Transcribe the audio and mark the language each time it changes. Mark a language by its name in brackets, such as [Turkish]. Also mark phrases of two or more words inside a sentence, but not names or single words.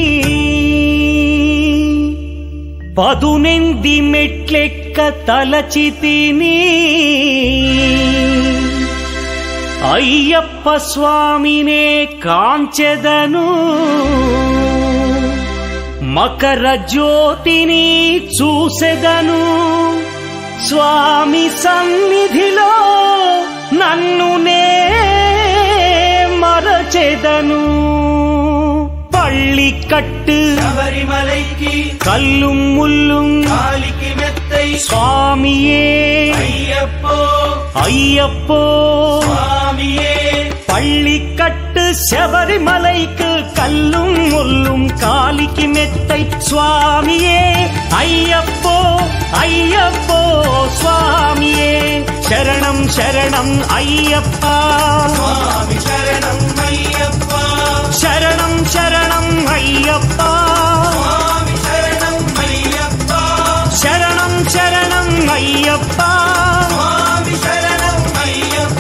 [Telugu] పదునెంది మెట్లెక్క తలచి తిని అయ్యప్ప స్వామినే కాంచెదను మకర జ్యోతిని చూసెదను స్వామి సన్నిధిలో నన్ను నే మరచెదను. [Tamil] பள்ளிக்கட்டு శబరిమలైకి கல்லும் முள்ளும் காலிக்கு மெத்தை சுவாமியே అయ్యప్పో ஐயப்போ స్వామియే. பள்ளிக்கட்டு శబరిమలైக்கு கல்லும் முள்ளும் காலிக்கு மெத்தை சுவாமியே ஐயப்போ ஐயப்போ சுவாமியே [Telugu] శరణం శరణం అయ్యప్పా స్వామి శరణం అయ్యప్ప శరణం శరణం అయ్యప్పా స్వామి శరణం అయ్యప్ప శరణం శరణం అయ్యప్పా స్వామి శరణం అయ్యప్ప